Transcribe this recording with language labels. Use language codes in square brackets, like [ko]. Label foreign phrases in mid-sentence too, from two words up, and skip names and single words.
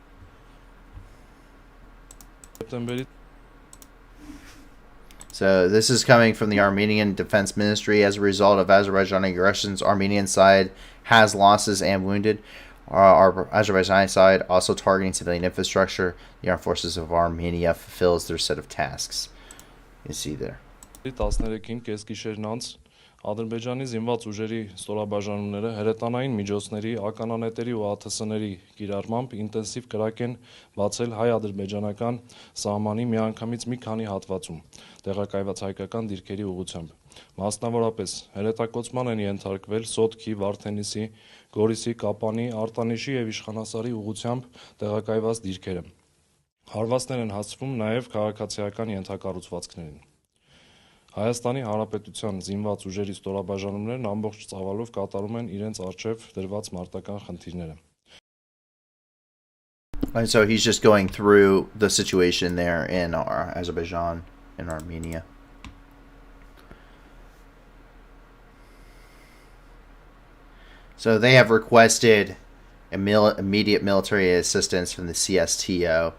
[en] So this is coming from the Armenian Defense Ministry. As a result of Azerbaijani aggressions, Armenian side has losses and wounded. Our Azerbaijani side also targeting civilian infrastructure. The armed forces of Armenia fulfills their set of tasks. You see there. [hy] 13-ին կեսգիշերն անց Ադրբեջանի զինված ուժերի ստորաբաժանումները հրետանային միջոցների, ականանետերի ու ԱԹՍ-ների կիրառմամբ ինտենսիվ կրակ են բացել հայ-ադրբեջանական սահմանի միանգամից մի քանի հատվածում տեղակայված հայկական դիրքերի ուղղությամբ։ Մասնավորապես հրետակոծման են ենթարկվել Սոտքի, Վարդենիսի, Գորիսի, Կապանի, Արտանիշի եւ Իշխանասարի ուղղությամբ տեղակայված դիրքերը։ Հարվածներ են հասցվում նաեւ քաղաքացիական ենթակառուցվածքներին։ Հայաստանի Հանրապետության զինված ուժերի ստորաբաժանումներն ամբողջ ծավալով կատարում են իրենց առջև դրված մարտական խնդիրները։ [en] And so he's just going through the situation there in Azerbaijan and Armenia. So they have requested immediate military assistance from the CSTO.